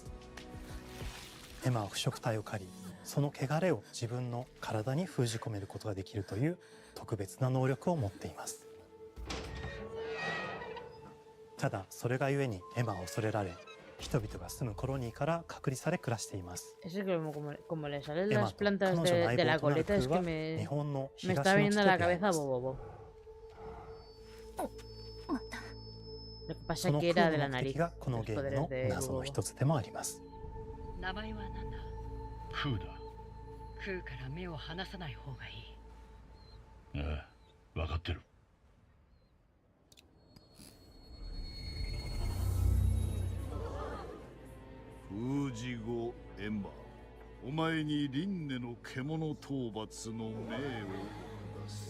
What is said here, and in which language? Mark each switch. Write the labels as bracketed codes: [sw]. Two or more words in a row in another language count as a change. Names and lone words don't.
[ja] エマは腐食体を狩り、その汚れを自分の体に封じ込めることができるという特別な能力を持っています。ただそれがゆえにエマは恐れられ、人々が住むコロニーから隔離され暮らしています。 [es] Es que como le salen [ja] エマ [es] las [ja] と彼 [es] plantas [ja] 女の [es] de [ja] 相 [es] la [ja] 棒となる [es] coleta, es [ja] 空 [es] que [ja] は日本の [es] me [ja] 東 [es] está [ja] の [es] viniendo [ja] 地 [es] a [ja] で [es] la [ja] 出会い [es] cabeza [ja] ます。 [es] Bobo. Lo que [ja] そ [es] pasa [ja] の [es] que [ja] 空 [es] era de [ja] の [es] la [ja] 目的 [es] nariz. [ja] がこの [es] Los [ja] ゲーム [es] poderes [ja] の [es] de [ja] 謎の [es] Bobo. [ja] 一つでもあります。名前は何だ？フーだ。食うから目を離さない方がいい。ああ、分かってる。封じ後エンバー、お前に輪廻の獣討伐の命を下す。